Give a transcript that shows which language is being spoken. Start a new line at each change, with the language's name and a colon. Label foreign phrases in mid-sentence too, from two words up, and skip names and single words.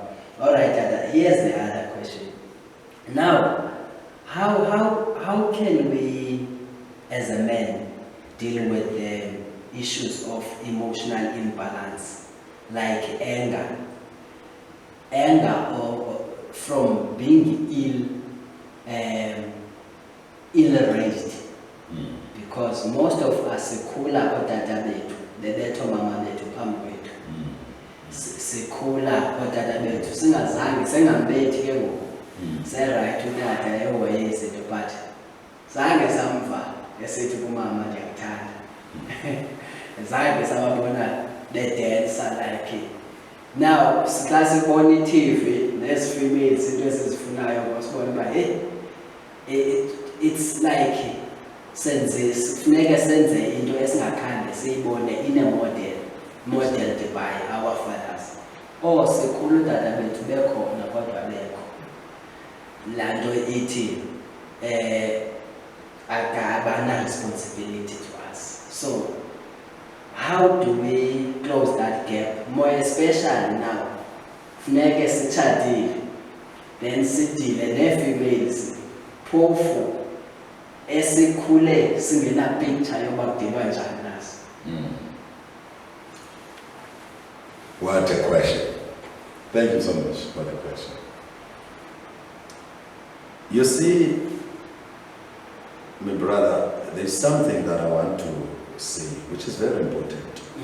English: All right, here's the other question. Now, how can we, as a man, deal with the issues of emotional imbalance, like anger or from being ill-raised? Because most of us
Xhosa: sikhula otata bethu bebetho mama bethu phambi kwethu. Sikhula otata bethu singazange sengambethi ke ngoku. Se-right utata ehoye izinto but zange samva esithi kumama ndiyakuthanda. Zange sababona bedansa like. Now xa sibona i-TV nezi-females into esizifunayo sibona uba
English: it's like
Xhosa: funeka senze into esingakhange siyibone
English: in a modeled by our fathers.
Xhosa: Sikhulu tata bethu bekhona kodwa bekho. Laa nto ithi abana
English: responsibility to us. So how do we close that gap? More especially now,
Xhosa: funeke sitshadile, then sidile nee-females phofu esikhule singena picture yoba kudilwa njani nazo.
English: What a question. Thank you so much for the question. You see, my brother, there's something that I want to say, which is very important.